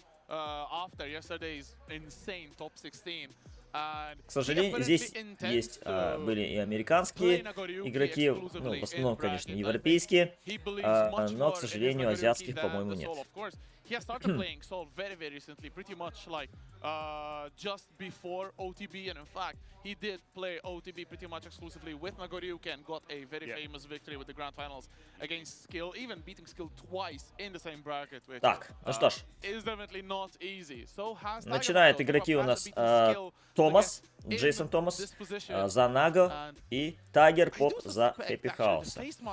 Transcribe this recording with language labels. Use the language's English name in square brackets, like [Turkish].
[Russian] К сожалению, здесь есть, были и американские игроки, ну, в основном, конечно, европейские, но, к сожалению, азиатских, по-моему, нет. [English] He has started playing Sol very recently, pretty much like just before OTB, and in fact, he did play OTB pretty much exclusively with Nagoriyuki and got a very famous victory with the Grand Finals against Skill, even beating Skill twice in the same bracket, which [Russian] ну что ж, [English] is definitely not easy. So has [Russian] начинают игроки у нас Томас, Джейсон Томас за Наго и Тайгер Поп за Хэппи Хауса.